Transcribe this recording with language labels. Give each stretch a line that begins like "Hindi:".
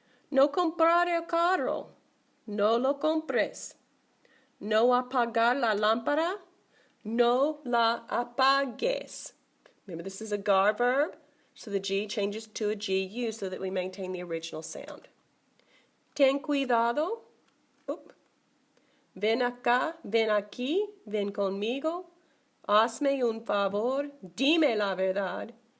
Spanish: No comprar el carro, no lo compres. No apagar la lámpara, no la apagues.
English: Remember, this is a gar verb, so the G changes to a GU so that we maintain the original sound.
Spanish: Ten cuidado. Oop. Ven acá, ven aquí, ven conmigo. Hazme un favor, dime la verdad.